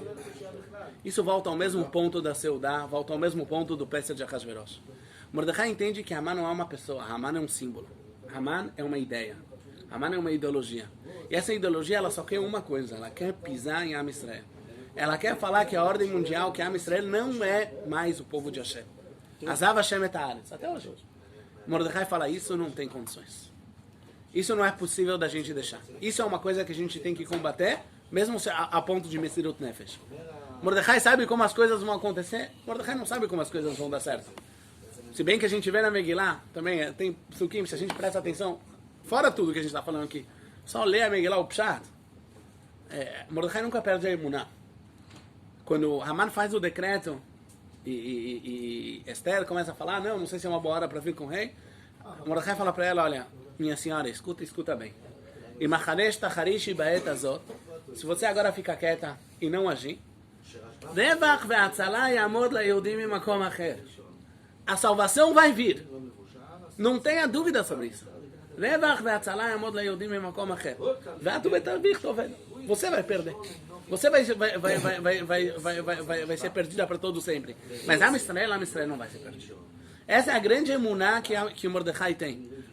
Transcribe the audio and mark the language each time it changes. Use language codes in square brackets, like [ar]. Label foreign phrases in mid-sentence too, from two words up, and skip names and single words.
[pt] Isso volta ao mesmo ponto da Seudá, volta ao mesmo ponto do Pesach de Ahasverosh. Mordecai entende que Haman não é uma pessoa, Haman é um símbolo. Haman é uma ideia. Haman é uma ideologia. E essa ideologia, ela só quer uma coisa, ela quer pisar em Am Israel. Ela quer falar que a ordem mundial, que Am Israel não é mais o povo de Hashem. [he] עזב השם את הארץ, [pt] até hoje. Mordecai fala, isso não tem condições. Isso não é possível da gente deixar. Isso é uma coisa que a gente tem que combater, mesmo a ponto de [he] מסירות נפש. [pt] Mordecai sabe como as coisas vão acontecer, Mordecai não sabe como as coisas vão dar certo. Se bem que a gente vê na Megillah, também tem psukim, se a gente presta atenção, fora tudo que a gente está falando aqui, só lê a Megillah, o Pshat, Mordecai nunca perde a emuná. Quando Haman faz o decreto e Esther começa a falar, não sei se é uma boa hora para vir com o rei, Mordecai fala para ela, olha, minha senhora, escuta bem. E [he] החרש תחרישי בעת הזאת, [pt] se você agora fica quieta e não agir, [he] רווח והצלה יעמוד ליהודים ממקום אחר. [pt] A salvação vai vir. Não tenha dúvida sobre isso. Você vai perder. Você vai ser perdida para todo sempre. Mas Am Israel não vai ser perdido. Essa é a grande emuná que Mordecai tem.